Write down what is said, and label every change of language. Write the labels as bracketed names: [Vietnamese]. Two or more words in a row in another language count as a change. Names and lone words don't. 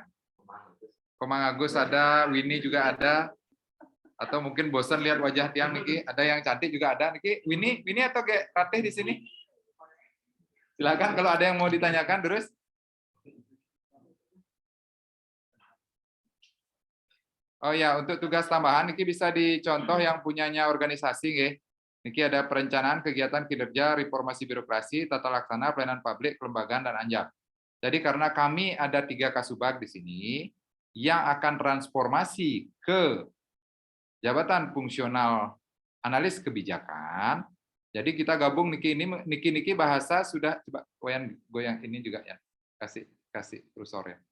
[Indonesian] Komang Agus ada, Winnie juga ada, atau mungkin bosan lihat wajah [Balinese] tiang Niki, [Indonesian] ada yang cantik juga ada Niki, Winnie atau G. Ratih di sini? Silakan kalau ada yang mau ditanyakan terus. Oh ya, untuk tugas tambahan ini bisa dicontoh yang punyanya organisasi nggih. Niki ada perencanaan kegiatan kinerja, reformasi birokrasi, tata laksana, pelayanan publik, kelembagaan, dan anjap. Jadi karena kami ada 3 kasubag di sini yang akan transformasi ke jabatan fungsional analis kebijakan, jadi kita gabung niki bahasa sudah, coba goyang ini juga ya, kasih kursor ya.